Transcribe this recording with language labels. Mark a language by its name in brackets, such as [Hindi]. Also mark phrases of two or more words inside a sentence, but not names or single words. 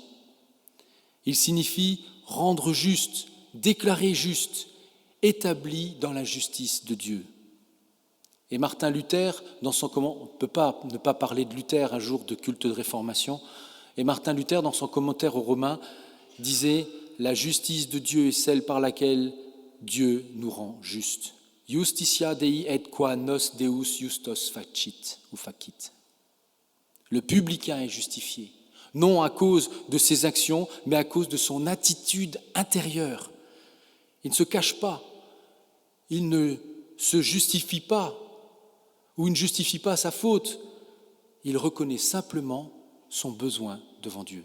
[French] Il signifie rendre juste, déclarer juste, établi dans la justice de Dieu. Et Martin Luther, on ne peut pas ne pas parler de Luther un jour de culte de Réformation, et Martin Luther, dans son commentaire aux Romains, disait « La justice de Dieu est celle par laquelle Dieu nous rend justes. [Latin] Justitia Dei et qua nos Deus justos facit ou facit. [French] » Le publicain est justifié, non à cause de ses actions, mais à cause de son attitude intérieure. Il ne se cache pas, il ne se justifie pas, ou il ne justifie pas sa faute. Il reconnaît simplement son besoin devant Dieu.